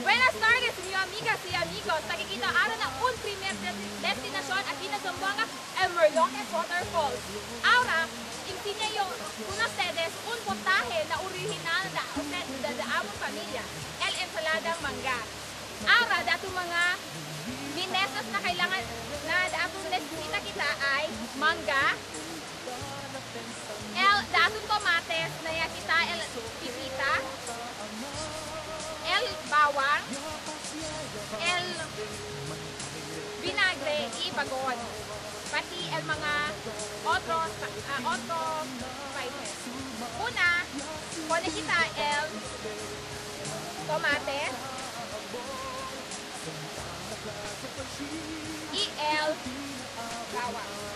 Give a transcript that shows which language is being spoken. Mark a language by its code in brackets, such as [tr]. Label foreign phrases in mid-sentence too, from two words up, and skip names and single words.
[cbk] Buenas tardes, mis amigas y amigos. Nakikita araw na un primer destinasyon aquí na Zamboanga, el Waterfalls. Ahora, enseño con ustedes un potaje na original de among familia, el enseladang mangga. Ahora, dato mga minesas na kailangan na dato nesesita kita ay mangga, dato tomates na kita el pipita, el bawang, el vinagre y bagon, pati el mga otros spices. Una, pone kita el tomate y el bawang.